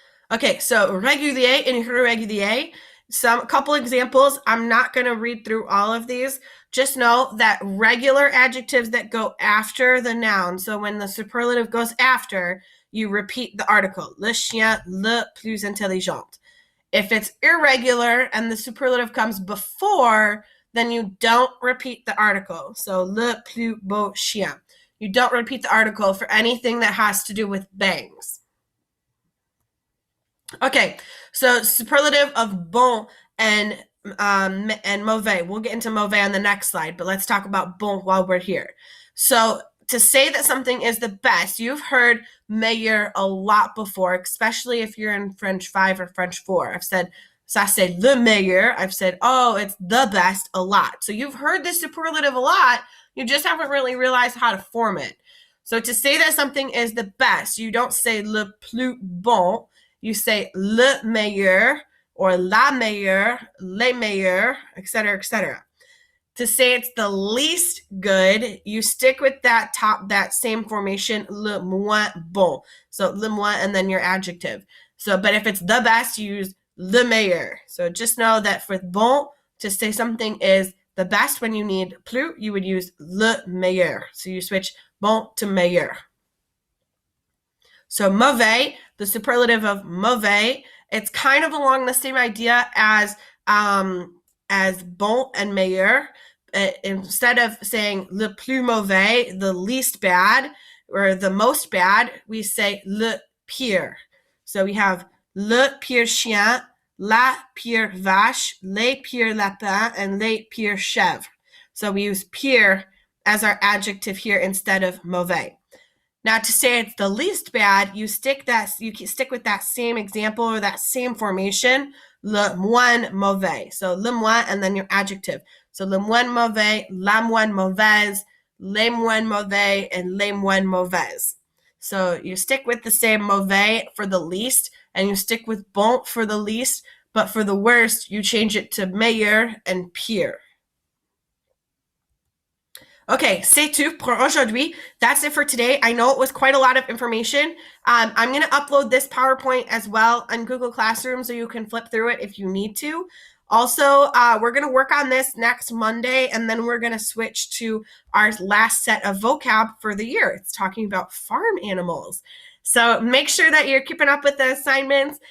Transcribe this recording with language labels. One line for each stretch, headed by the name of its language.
English: Okay, so régulier and irregulier. A couple examples. I'm not going to read through all of these. Just know that regular adjectives that go after the noun, so when the superlative goes after, you repeat the article.
French: Le chien, le plus intelligent.
English: If it's irregular and the superlative comes before, then you don't repeat the article. So le plus beau chien. You don't repeat the article for anything that has to do with bangs. Okay, so superlative of bon and mauvais. We'll get into mauvais on the next slide, but let's talk about bon while we're here. So to say that something is the best, you've heard meilleur a lot before, especially if you're in French 5 or French 4. I've said,
French: ça c'est le meilleur.
English: I've said, oh, it's the best a lot. So you've heard this superlative a lot. You just haven't really realized how to form it. So to say that something is the best, you don't say le plus bon. You say le meilleur or la meilleure, les meilleurs, etc., etc. To say it's the least good, you stick with that same formation, le moins bon. So le moins and then your adjective. So, but if it's the best, you use le meilleur. So just know that for bon, to say something is the best when you need plus, you would use le meilleur. So you switch bon to meilleur. So mauvais, the superlative of mauvais, it's kind of along the same idea as bon and meilleur. Instead of saying le plus mauvais, the least bad, or the most bad, we say le pire.
French: So we have le pire chien, la pire vache, les pires lapins, and les pires chèvres.
English: So we use pire as our adjective here instead of mauvais. Now, to say it's the least bad, you stick with that same example or that same formation, le moins mauvais. So le moins and then your adjective.
French: So le moins mauvais, la moins mauvaise, les moins mauvais, and les moins mauvaises.
English: So you stick with the same mauvais for the least, and you stick with bon for the least, but for the worst, you change it to meilleur and pire.
French: Okay, c'est tout pour aujourd'hui.
English: That's it for today. I know it was quite a lot of information. I'm going to upload this PowerPoint as well on Google Classroom so you can flip through it if you need to. Also, we're going to work on this next Monday, and then we're going to switch to our last set of vocab for the year. It's talking about farm animals. So make sure that you're keeping up with the assignments.